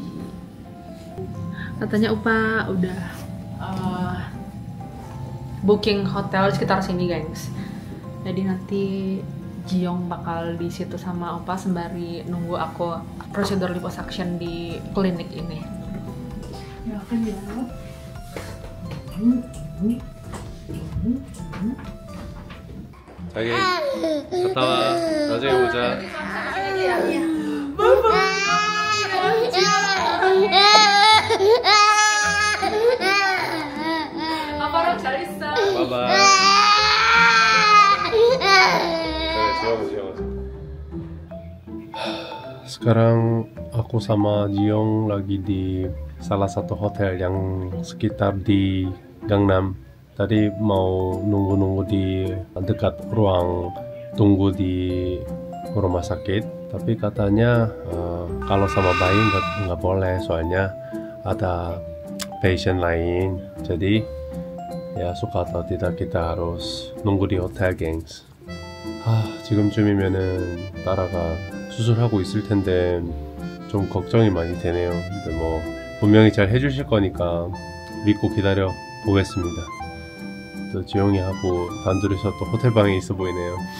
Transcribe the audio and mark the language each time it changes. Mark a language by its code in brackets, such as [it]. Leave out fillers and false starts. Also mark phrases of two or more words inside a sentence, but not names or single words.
[id] Katanya Upa udah booking hotel sekitar sini, gengs. Jadi nanti Jiyoung bakal di situ sama Opa sembari nunggu aku prosedur liposuction di klinik ini. Ya kan ya. [ko] 자기 갔다 와. 나중에 보자. 아빠랑 잘 있어. 바이바이. [id] Sekarang aku sama Jiyoung lagi di salah satu hotel yang sekitar di Gangnam. Tadi mau nunggu-nunggu di dekat ruang tunggu di rumah sakit, tapi katanya kalau sama bayi nggak boleh, soalnya ada pasien lain. Jadi ya suka atau tidak kita harus nunggu di hotel, gengs. [ko] 지금쯤이면은 따라가 수술하고 있을 텐데 좀 걱정이 많이 되네요. 근데 뭐 분명히 잘 해주실 거니까 믿고 기다려 보겠습니다. 또 지영이하고 단둘이서 또 호텔방에 있어 보이네요.